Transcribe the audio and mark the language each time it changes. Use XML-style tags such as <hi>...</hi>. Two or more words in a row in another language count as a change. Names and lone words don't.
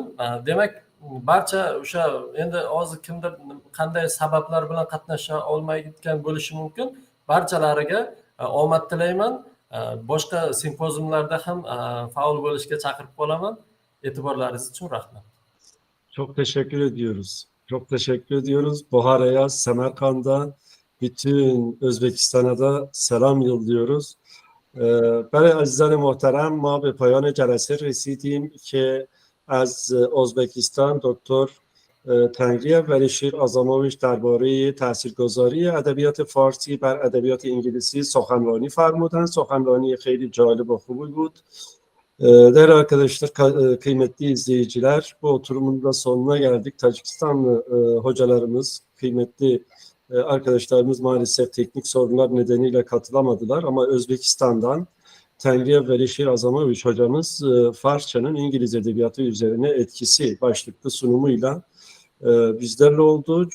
<uz>Demak, barcha o'sha endi hozir kimdir qanday sabablar bilan qatnasha olmayotgan bo'lishi mumkin. Barchalariga omad tilayman. Boshqa simpoziumlarda ham faol bo'lishga chaqirib qolaman. E'tiborlaringiz uchun rahmat.</uz> <tr>Çok teşekkür ediyoruz. Çok teşekkür ediyoruz. Buhara'ya, Semerkand'a, bütün Özbekistan'a da selam yolluyoruz.</tr> <fa>برای عزیزان محترم ما به پایان جلسه رسیدیم که از ازبکستان دکتر تنگری ولیشیر آزاموویچ درباره تاثیرگذاری ادبیات فارسی بر ادبیات انگلیسی سخنرانی فرمودند. سخنرانی خیلی جالب و خوبی بود.</fa> <tr>Değerli arkadaşlar, kıymetli izleyiciler, bu oturumun da sonuna geldik. Tacikistanlı hocalarımız, kıymetli arkadaşlarımız maalesef teknik sorunlar nedeniyle katılamadılar. Ama Özbekistan'dan Tengriye Velişir Azamoviç hocamız Farsçanın İngiliz edebiyatı üzerine etkisi başlıklı sunumuyla bizlerle oldu.</tr>